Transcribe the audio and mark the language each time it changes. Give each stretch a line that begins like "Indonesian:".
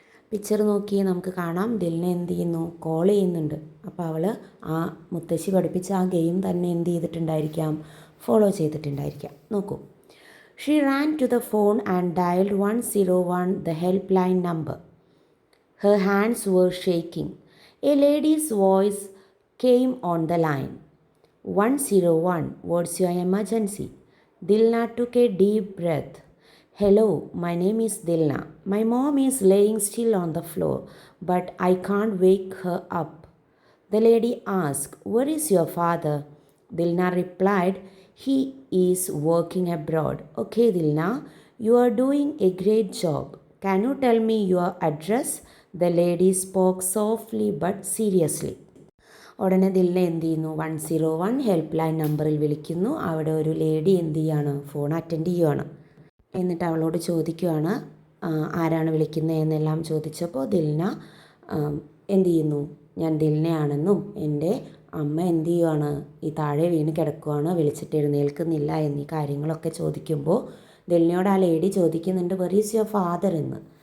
Malayalam: Picture നോക്കി നമുക്ക് കാണാം, ദിൽന എന്ത് ചെയ്യുന്നു, കോൾ ചെയ്യുന്നുണ്ട്. അപ്പോൾ അവൾ ആ മുത്തശ്ശി പഠിപ്പിച്ച ആ ഗെയിം തന്നെ എന്ത് ചെയ്തിട്ടുണ്ടായിരിക്കാം, ഫോളോ ചെയ്തിട്ടുണ്ടായിരിക്കാം.
English: നോക്കൂ, she ran to the phone and dialled 101, the help line number. Her hands were shaking. A lady's voice came on the line. 101, what's your emergency? Dilna took a deep breath. Hello, my name is Dilna. My mom is laying still on the floor, but I can't wake her up. The lady asked, where is your father? Dilna replied, he is working abroad. Okay, Dilna, you are doing a great job. Can you tell me your address? The lady spoke softly but seriously.
Malayalam: ഉടനെ ദിൽന എന്ത് ചെയ്യുന്നു, 101 help line നമ്പറിൽ വിളിക്കുന്നു. അവിടെ ഒരു lady എന്ത് ചെയ്യാണ്, phone attend ചെയ്യുവാണ്. എന്നിട്ട് അവളോട് ചോദിക്കുകയാണ് ആരാണ് വിളിക്കുന്നത് എന്നെല്ലാം ചോദിച്ചപ്പോൾ ദിൽന എന്ത് ചെയ്യുന്നു, ഞാൻ ദിൽനയാണെന്നും എൻ്റെ അമ്മ എന്ത് ചെയ്യുവാണ്, ഈ താഴെ വീണ് കിടക്കുവാണ്, വിളിച്ചിട്ട് എഴുന്നേൽക്കുന്നില്ല എന്നീ കാര്യങ്ങളൊക്കെ ചോദിക്കുമ്പോൾ ദിൽനയോട് ആ ലേഡി ചോദിക്കുന്നുണ്ട്
English: where is your father
Malayalam: എന്ന്.